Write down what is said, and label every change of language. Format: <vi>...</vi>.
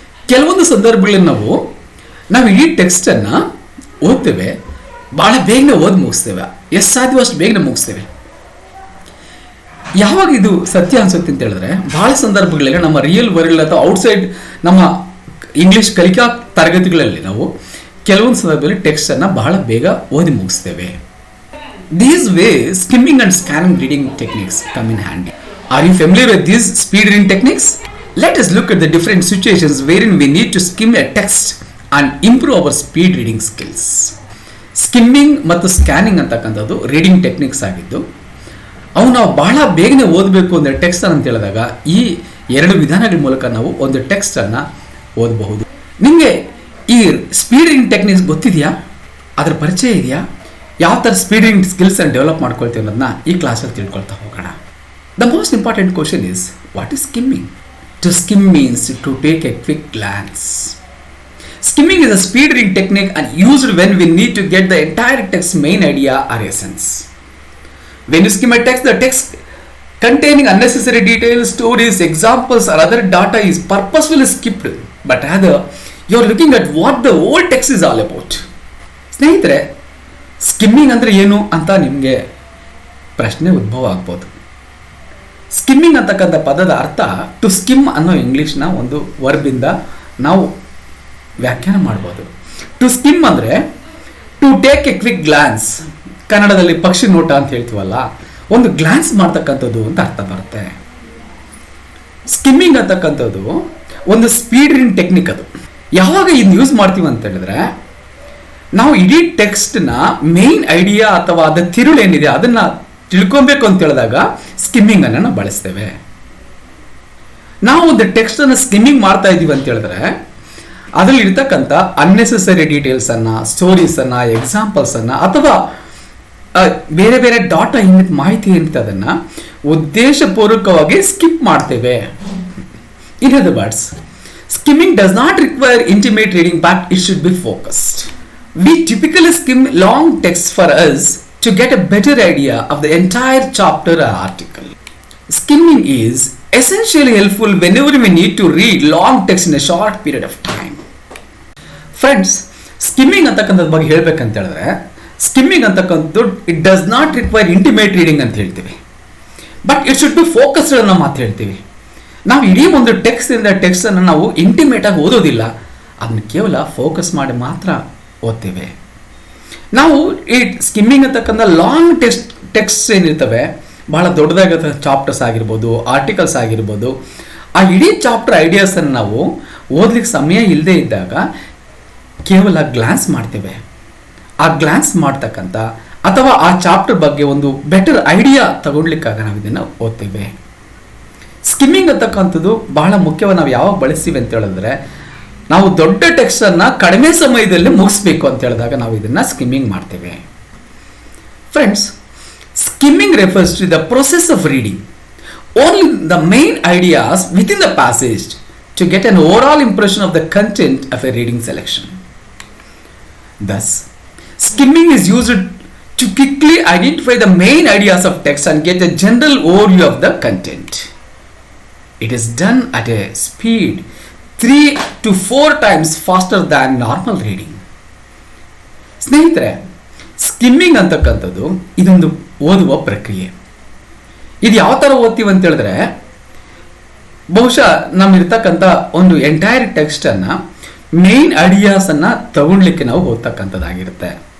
<kn>ಕೆಲವೊಂದು ಸಂದರ್ಭಗಳಲ್ಲಿ ನಾವು ಈ ಟೆಕ್ಸ್ಟನ್ನು ಓದ್ತೇವೆ, ಭಾಳ ಬೇಗನೆ ಓದಿ ಮುಗಿಸ್ತೇವೆ, ಎಷ್ಟು ಸಾಧ್ಯವೋ ಅಷ್ಟು ಬೇಗನೆ ಮುಗಿಸ್ತೇವೆ. ಯಾವಾಗ ಇದು ಸತ್ಯ ಅನ್ಸುತ್ತೆ ಅಂತ ಹೇಳಿದ್ರೆ, ಬಹಳ ಸಂದರ್ಭಗಳಲ್ಲಿ ನಮ್ಮ ರಿಯಲ್ ವರ್ಲ್ಡ್ ಅಥವಾ ಔಟ್ಸೈಡ್ ನಮ್ಮ ಇಂಗ್ಲೀಷ್ ಕಲಿಕಾ ತರಗತಿಗಳಲ್ಲಿ ನಾವು ಕೆಲವೊಂದು ಸಂದರ್ಭದಲ್ಲಿ ಟೆಕ್ಸ್ಟನ್ನು ಬಹಳ ಬೇಗ ಓದಿ ಮುಗಿಸ್ತೇವೆ.</kn> <en>These ways, skimming and scanning reading techniques come in handy. Are you familiar with these speed reading techniques? Let us look at the different situations wherein we need to skim a text and improve our speed reading skills.</en> <kn>Skimming ಮತ್ತು scanning ಅಂತಕ್ಕಂಥದ್ದು reading techniques ಆಗಿದ್ದು, ಅವು ನಾವು ಬಹಳ ಬೇಗನೆ ಓದಬೇಕು ಅಂದರೆ text ಅಂತ ಹೇಳಿದಾಗ ಈ ಎರಡು ವಿಧಾನಗಳ ಮೂಲಕ ನಾವು ಒಂದು ಟೆಕ್ಸ್ಟನ್ನು ಓದಬಹುದು. ನಿಮಗೆ ಈ ಸ್ಪೀಡ್ ರೀಡಿಂಗ್ ಟೆಕ್ನಿಕ್ಸ್ ಗೊತ್ತಿದೆಯಾ? ಅದರ ಪರಿಚಯ ಇದೆಯಾ? ಯಾವ ಥರ ಸ್ಪೀಡ್ ರೀಡಿಂಗ್ ಸ್ಕಿಲ್ಸ್ ಅನ್ನು ಡೆವಲಪ್ ಮಾಡ್ಕೊಳ್ತೀವಿ ಅನ್ನೋದನ್ನ ಈ ಕ್ಲಾಸಲ್ಲಿ ತಿಳ್ಕೊಳ್ತಾ ಹೋಗೋಣ.</kn> <en>The most important question is, what is skimming? To skim means to take a quick glance. Skimming is a speed reading technique and used when we need to get the entire text's main idea or essence. When you skim a text, the text containing unnecessary details, stories, examples or other data is purposefully skipped, but rather you are looking at what the whole text is all about.</en> <kn>ಸ್ನೇಹಿತರೆ, skimming ಅಂದರೆ ಏನು ಅಂತ ನಿಮಗೆ ಪ್ರಶ್ನೆ ಉದ್ಭವ ಆಗ್ಬೋದು. Skimming ಅಂತಕ್ಕಂಥ ಪದದ ಅರ್ಥ ಟು ಸ್ಕಿಮ್ ಅನ್ನೋ ಇಂಗ್ಲೀಷ್ನ ಒಂದು ವರ್ಬಿಂದ ನಾವು ವ್ಯಾಖ್ಯಾನ ಮಾಡ್ಬೋದು. ಟು ಸ್ಕಿಮ್ ಅಂದರೆ</kn> <en>to take a quick glance,</en> <kn>ಕನ್ನಡದಲ್ಲಿ ಪಕ್ಷಿ ನೋಟ ಅಂತ ಹೇಳ್ತೀವಲ್ಲ, ಒಂದು ಗ್ಲಾನ್ಸ್ ಮಾಡ್ತಕ್ಕಂಥದ್ದು ಅಂತ ಅರ್ಥ ಬರುತ್ತೆ. ಸ್ಕಿಮ್ಮಿಂಗ್ ಅಂತಕ್ಕಂಥದ್ದು ಒಂದು ಸ್ಪೀಡ್ ರೀಡಿಂಗ್ ಟೆಕ್ನಿಕ್. ಅದು ಯಾವಾಗ ಇದನ್ನ ಯೂಸ್ ಮಾಡ್ತೀವಿ ಅಂತ ಹೇಳಿದ್ರೆ, ನಾವು ಇಡೀ ಟೆಕ್ಸ್ಟ್ನ ಮೇನ್ ಐಡಿಯಾ ಅಥವಾ ಅದರ ತಿರುಳು ಏನಿದೆ ಅದನ್ನು ತಿಳ್ಕೊಬೇಕು ಅಂತ ಹೇಳಿದಾಗ ಸ್ಕಿಮ್ಮಿಂಗ್ ಅನ್ನು ನಾವು ಬಳಸ್ತೇವೆ. ನಾವು ಒಂದು ಟೆಕ್ಸ್ಟನ್ನು ಸ್ಕಿಮ್ಮಿಂಗ್ ಮಾಡ್ತಾ ಇದ್ದೀವಿ ಅಂತ ಹೇಳಿದ್ರೆ ಅದರಲ್ಲಿ ಇರ್ತಕ್ಕಂಥ ಅನ್ನೆಸೆಸರಿ ಡೀಟೇಲ್ಸನ್ನು, ಸ್ಟೋರೀಸನ್ನು, ಎಕ್ಸಾಂಪಲ್ಸನ್ನು ಅಥವಾ ಬೇರೆ ಬೇರೆ ಡಾಟಾ ಏನಿದೆ ಮಾಹಿತಿ ಏನಿದೆ ಅದನ್ನು ಉದ್ದೇಶಪೂರ್ವಕವಾಗಿ ಸ್ಕಿಪ್ ಮಾಡ್ತೇವೆ.</kn> <en>In other words, skimming does not require intimate reading, but it should be focused. We typically skim long text for us to get a better idea of the entire chapter or article. Skimming is essentially helpful whenever we need to read long text in a short period of time.</en> <kn>Friends, skimming ಅಂತಕ್ಕಂಥದ್ದು ಬಗ್ಗೆ ಹೇಳ್ಬೇಕಂತ ಹೇಳಿದ್ರೆ, skimming ಅಂತಕ್ಕಂಥದ್ದು</kn> <en>it does not require intimate reading</en> <kn>ಅಂತ ಹೇಳ್ತೀವಿ.</kn> <en>but it should be focused</en> <kn>ಅನ್ನೋ ಮಾತು ಹೇಳ್ತೀವಿ. ನಾವು ಇಡೀ ಒಂದು ಟೆಕ್ಸ್ಟನ್ನು ನಾವು ಇಂಟಿಮೇಟಾಗಿ ಓದೋದಿಲ್ಲ, ಅದನ್ನು ಕೇವಲ ಫೋಕಸ್ ಮಾಡಿ ಮಾತ್ರ ಓದ್ತೇವೆ. ನಾವು ಈ ಸ್ಕಿಮ್ಮಿಂಗ್ ಅಂತಕ್ಕಂಥ ಲಾಂಗ್ ಟೆಕ್ಸ್ಟ್ ಏನಿರ್ತವೆ, ಭಾಳ ದೊಡ್ಡದಾಗಿರೋ ಚಾಪ್ಟರ್ಸ್ ಆಗಿರ್ಬೋದು, ಆರ್ಟಿಕಲ್ಸ್ ಆಗಿರ್ಬೋದು, ಆ ಇಡೀ ಚಾಪ್ಟರ್ ಐಡಿಯಾಸನ್ನು ನಾವು ಓದ್ಲಿಕ್ಕೆ ಸಮಯ ಇಲ್ಲದೆ ಇದ್ದಾಗ ಕೇವಲ ಗ್ಲಾನ್ಸ್ ಮಾಡ್ತೇವೆ. ಆ ಗ್ಲಾನ್ಸ್ ಮಾಡ್ತಕ್ಕಂಥ ಅಥವಾ ಆ ಚಾಪ್ಟರ್ ಬಗ್ಗೆ ಒಂದು ಬೆಟರ್ ಐಡಿಯಾ ತಗೊಳ್ಲಿಕ್ಕಾಗ ನಾವು ಇದನ್ನು ಓದ್ತೇವೆ. ಸ್ಕಿಮ್ಮಿಂಗ್ ಅಂತಕ್ಕಂಥದ್ದು ಬಹಳ ಮುಖ್ಯವಾಗಿ ನಾವು ಯಾವಾಗ ಬಳಸ್ತೀವಿ ಅಂತ ಹೇಳಿದ್ರೆ, ನಾವು ದೊಡ್ಡ ಟೆಕ್ಸ್ಟನ್ನು ಕಡಿಮೆ ಸಮಯದಲ್ಲಿ ಮುಗಿಸ್ಬೇಕು ಅಂತ ಹೇಳಿದಾಗ ನಾವು ಇದನ್ನು ಸ್ಕಿಮ್ಮಿಂಗ್ ಮಾಡ್ತೇವೆ.</kn> <en>Friends, skimming refers to the process of reading only the main ideas within the passage to get an overall impression of the content of a reading selection. Thus, skimming is used to quickly identify the main ideas of text and get a general overview of the content. It is done at a speed 3 to 4 times faster than normal reading.</en> <kn>ಸ್ನೇಹಿತರೆ, skimming ಅಂತಕ್ಕಂಥದ್ದು ಇದೊಂದು ಓದುವ ಪ್ರಕ್ರಿಯೆ. ಇದು ಯಾವ ಥರ ಓದ್ತೀವಿ ಅಂತ ಹೇಳಿದ್ರೆ, ಬಹುಶಃ ನಮ್ಮಿರ್ತಕ್ಕಂಥ ಒಂದು ಎಂಟೈರ್ ಟೆಕ್ಸ್ಟನ್ನು ಮೇನ್ ಐಡಿಯಾಸನ್ನು ತಗೊಳ್ಲಿಕ್ಕೆ ನಾವು ಓದ್ತಕ್ಕಂಥದ್ದಾಗಿರುತ್ತೆ.</kn>